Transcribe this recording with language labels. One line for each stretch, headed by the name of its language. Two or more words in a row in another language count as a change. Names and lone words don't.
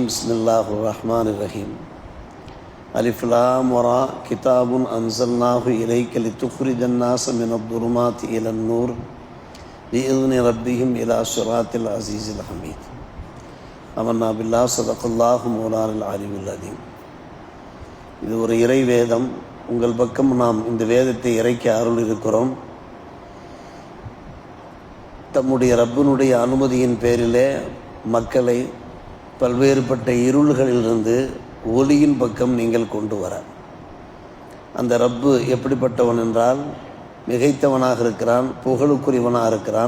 Arabic: بسم الله الرحمن الرحيم. ألف لام را كتاب أنزلناه إليك لتخرج الناس من الظلمات إلى النور بإذن ربهم إلى صراط العزيز الحميد. آمنا بالله صدق الله مولانا العلي العظيم.
Tamil: இது ஒரு இறை வேதம். உங்கள் பக்கம் நாம் இந்த வேதத்தை இறைக்க அருள் இருக்கிறோம். தம்முடைய ரப்பினுடைய அனுமதியின் பேரிலே மக்களை பல்வேறுபட்ட இருள்களிலிருந்து ஒளியின் பக்கம் நீங்கள் கொண்டு வர, அந்த ரப்பு எப்படிப்பட்டவன் என்றால் மிகைத்தவனாக இருக்கிறான், புகழுக்குரியவனாக இருக்கிறான்.